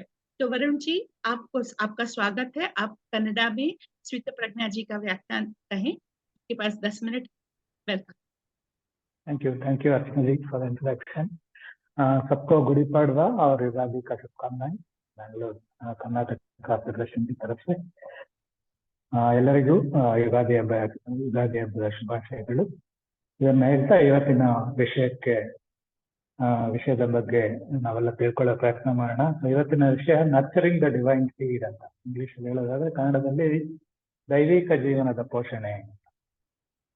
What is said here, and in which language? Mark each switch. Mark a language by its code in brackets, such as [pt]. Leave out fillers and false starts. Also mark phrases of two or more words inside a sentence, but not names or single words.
[hi] तो वरुण जी, आपका स्वागत है। आप कन्नडा में स्मिता प्रज्ञा जी का व्याख्यान कहें। आपके पास 10 मिनट। वेलकम। [en] Thank you Archana ji for the introduction. [hi] सबको गुड़ी पड़वा और युगादि का शुभकामनाएं बेंगलोर कर्नाटक फेडरेशन की तरफ से। [kn] ಎಲ್ಲರಿಗೂ ಯುಗಾದಿ ಹಬ್ಬದ ಶುಭಾಶಯಗಳು। ಇದನ್ನ ಹೇಳ್ತಾ ಇವತ್ತಿನ ವಿಷಯದ ಬಗ್ಗೆ ನಾವೆಲ್ಲ ತಿಳ್ಕೊಳ್ಳೋ ಪ್ರಯತ್ನ ಮಾಡೋಣ. ಇವತ್ತಿನ ವಿಷಯ [en] Nurturing the Divine Seed [kn] ಅಂತ ಇಂಗ್ಲಿಷ್ ಹೇಳೋದಾದ್ರೆ, ಕನ್ನಡದಲ್ಲಿ ದೈವಿಕ ಜೀವನದ ಪೋಷಣೆ.